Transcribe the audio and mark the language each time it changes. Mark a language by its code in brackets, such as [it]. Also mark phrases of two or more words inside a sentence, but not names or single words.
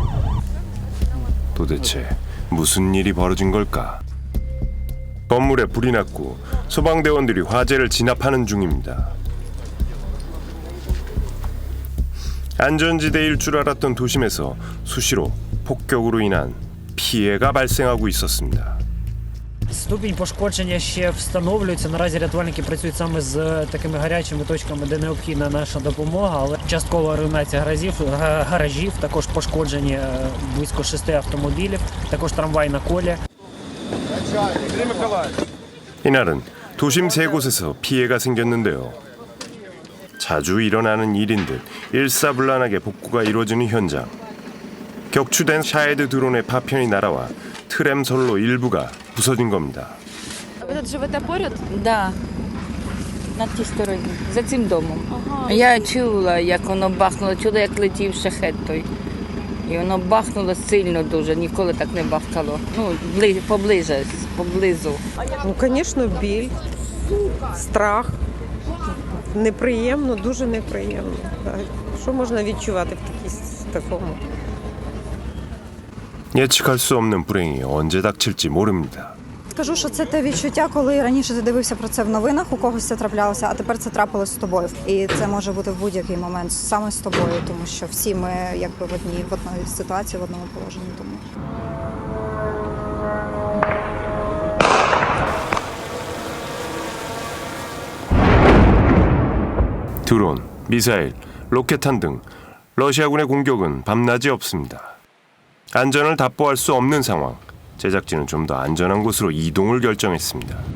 [ko] 도대체 무슨 일이 벌어진 걸까? 건물에 불이 났고 소방대원들이 화재를 진압하는 중입니다. 안전지대일 줄 알았던 도심에서 수시로 폭격으로 인한 피해가 발생하고 있었습니다. [uk] Ступінь пошкодження ще встановлюється. Наразі рятувальники працюють саме з такими гарячими точками, де необхідна наша допомога, але часткова руйнація гаражів, також пошкоджені близько 6 автомобілів, також трамвай на колі. [ko] 이날은 도심 3곳에서 피해가 생겼는데요. 자주 일어나는 일인 듯 일사불란하게 복구가 이루어지는 현장. 격추된 샤헤드 드론의 파편이 날아와 트램솔로 일부가 부서진 겁니다. [uk] Ви тут живете поряд? Да, на тій стороні, за цим домом. Я чула, як воно бахнуло, чула, як летів шахет той. І воно бахнуло сильно дуже, ніколи так не бахкало. Ну, поблизу. Ну, звісно, біль, страх. Неприємно, дуже неприємно. Так. Що можна відчувати в такому? [ko] 예측할 수 없는 불행이 언제 닥칠지 모릅니다. [uk] Скажу, що це те відчуття, коли раніше ти дивився про це в новинах, у когось це траплялося, а тепер це трапилось з тобою. І це може бути в будь-який момент саме з тобою, тому що всі ми якби в одній ситуації, в одному положенні. Тому. [ko] 드론, 미사일, 로켓탄 등 러시아군의 공격은 밤낮이 없습니다. 안전을 답보할 수 없는 상황. 제작진은 좀 더 안전한 곳으로 이동을 결정했습니다.